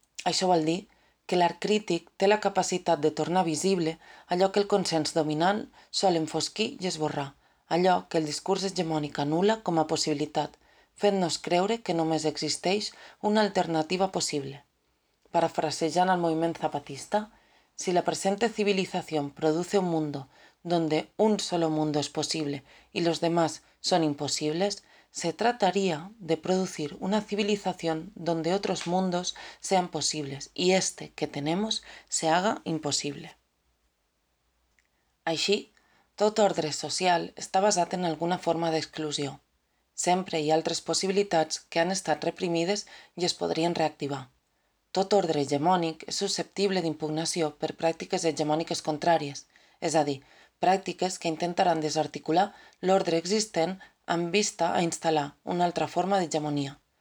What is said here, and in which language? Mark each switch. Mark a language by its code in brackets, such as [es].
[ca] Això vol dir que l'art crític té la capacitat de tornar visible allò que el consens dominant sol enfosquir i esborrar, allò que el discurs hegemònic anul·la com a possibilitat, fent-nos creure que només existeix una alternativa possible. Parafrasejant el moviment zapatista, [es] si la presente civilización produce un mundo donde un solo mundo es posible y los demás son imposibles, se trataría de producir una civilización donde otros mundos sean posibles y este que tenemos se haga imposible. [ca] Així, tot ordre social està basat en alguna forma d'exclusió. Sempre hi ha altres possibilitats que han estat reprimides i es podrien reactivar. Tot ordre hegemònic és susceptible d'impugnació per pràctiques hegemòniques contràries, és a dir, pràctiques que intentaran desarticular l'ordre existent amb vista a instal·lar una altra forma d'hegemonia.